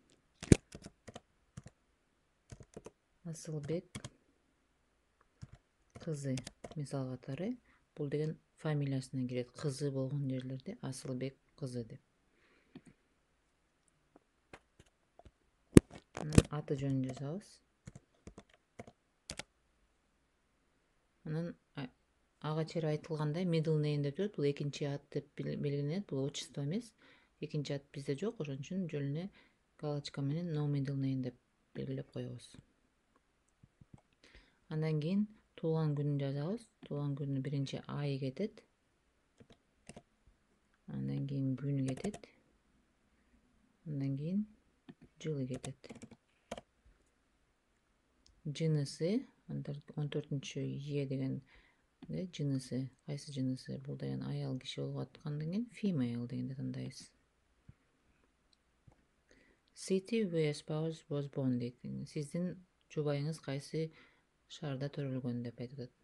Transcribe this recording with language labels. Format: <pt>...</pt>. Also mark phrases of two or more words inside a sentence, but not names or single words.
<ky>Асылбек кызы, мисал катары, бул деген фамилиясына кирет. Кызы болгон жерлерде Асылбек кызы деп. Анан аты жөнүн жазабыз. Анан ага чейин айтылгандай</ky> <en>middle name</en> <ky>деп турат, бул экинчи ат деп белгиленет, бул отчество эмес. Экинчи ат бизде жок, ошон үчүн жөн эле галочка менен</ky> <en>no middle name</en> <ky>деп белгилеп коебуз. Андан кийин туулган күнүн жазабыз. Туулган күнү биринчи айы кетет. Андан кийин күнү кетет. Андан кийин жылы кетет. Жынысы 14-е деген жынысы, кайсы жынысы? Бул деген аял киши болуп аткандан кийин female дегенди тандайбыз.</ky> <en>City where spouse was born дейт.</en> <ky>Сиздин жубайыңыз кайсы шаарда төрөлгөн деп айтып атат.</ky>